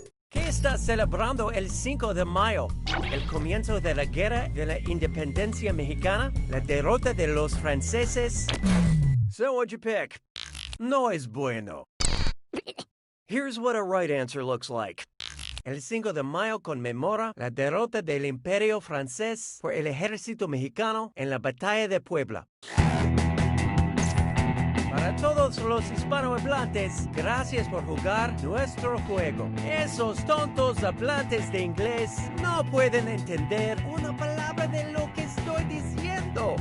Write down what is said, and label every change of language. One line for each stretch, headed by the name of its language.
Spanish: ¿Qué está celebrando el 5 de mayo? ¿El comienzo de la Guerra de la Independencia Mexicana? ¿La derrota de los franceses?
English: So what'd you pick?
Spanish: No es bueno.
English: Here's what a right answer looks like.
Spanish: El 5 de mayo conmemora la derrota del Imperio francés por el ejército mexicano en la Batalla de Puebla. Para todos los hispanohablantes, gracias por jugar nuestro juego. Esos tontos hablantes de inglés no pueden entender una palabra de lo que estoy diciendo.